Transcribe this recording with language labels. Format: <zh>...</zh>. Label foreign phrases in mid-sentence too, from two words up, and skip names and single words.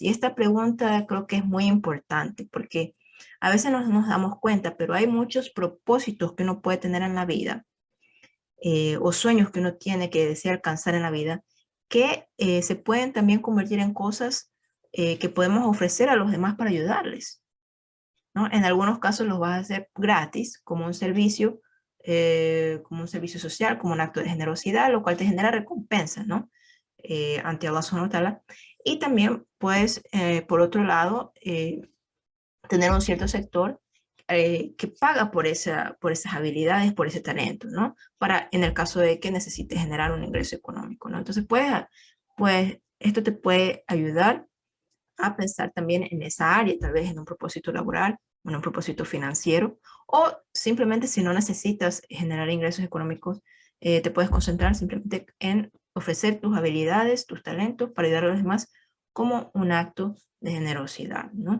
<es>Y esta pregunta creo que es muy importante porque a veces no nos damos cuenta, pero hay muchos propósitos que uno puede tener en la vida o sueños que uno tiene que desea alcanzar en la vida, que se pueden también convertir en cosas que podemos ofrecer a los demás para ayudarles, ¿no? En algunos casos los vas a hacer gratis, como un servicio social, como un acto de generosidad, lo cual te genera recompensa, ¿no? Ante Allah</es> <ar>سبحانه وتعالى.</ar> <es>Y también puedes, por otro lado, tener un cierto sector que paga por esas habilidades, por ese talento, ¿no? Para, en el caso de que necesites generar un ingreso económico, ¿no? Entonces, pues, esto te puede ayudar a pensar también en esa área, tal vez en un propósito laboral, en un propósito financiero, o simplemente si no necesitas generar ingresos económicos, te puedes concentrar simplemente en ofrecer tus habilidades, tus talentos para ayudar a los demás como un acto de generosidad, ¿no?</es>